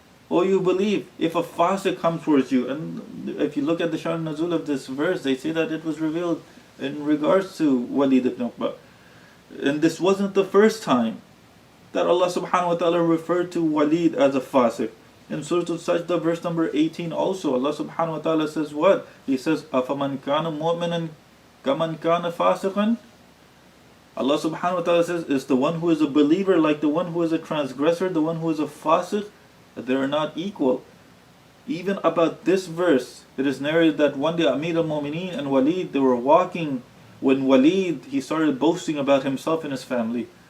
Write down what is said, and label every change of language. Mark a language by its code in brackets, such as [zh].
[en] Oh, you believe, if a fasiq comes towards you, and if you look at the Sha'n Nazul of this verse, they say that it was revealed in regards to Walid ibn Uqba. And this wasn't the first time that Allah subhanahu wa ta'ala referred to Walid as a fasiq. In Suratul Sajda, verse number 18 also, Allah subhanahu wa ta'ala says what? He says, [ar] أَفَمَنْ كَانَ مُؤْمِنًا كَمَنْ كَانَ فَاسِقًا. [en] Allah subhanahu wa ta'ala says, is the one who is a believer like the one who is a transgressor, the one who is a fasiq? They are not equal. Even about this verse, it is narrated that one day Amir al-Mu'mineen and Walid, they were walking, when Walid, he started boasting about himself and his family.